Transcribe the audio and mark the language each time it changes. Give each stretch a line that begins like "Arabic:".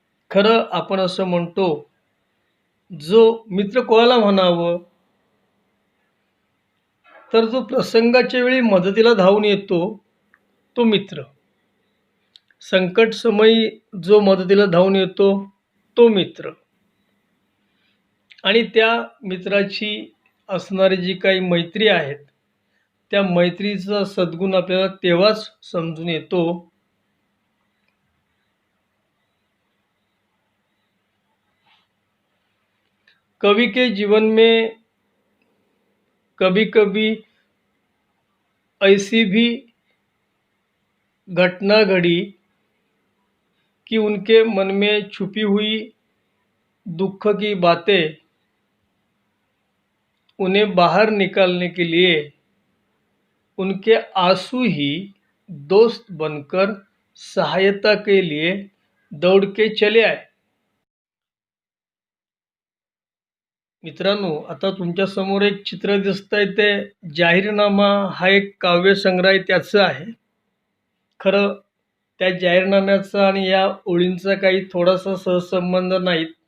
Marathi: खरं आपण असं म्हणतो, जो मित्र कोणाला म्हणावं? तर जो प्रसंगाच्या वेळी मदतीला धावून येतो तो मित्र. संकटसमयी जो मदतीला धावून येतो तो मित्र. आणि त्या मित्राची असणारी जी काही मैत्री आहेत, त्या मैत्रीचा सद्गुण आपल्याला तेव्हाच समजून येतो
Hindi: कवि के जीवन में कभी-कभी ऐसी भी घटना घड़ी कि उनके मन में छुपी हुई दुःख की बातें उन्हें बाहर निकालने के लिए उनके आंसू ही दोस्त बनकर सहायता के लिए दौड़ के चले आए.
Marathi: मित्रांनो, आता तुमच्या समोर एक चित्र दिसतंय ते जाहीरनामा हा एक काव्यसंग्रह त्याचं आहे. खरं त्या जाहीरनाम्याचा आणि या ओळींचा काही थोडासा सहसंबंध नाहीत.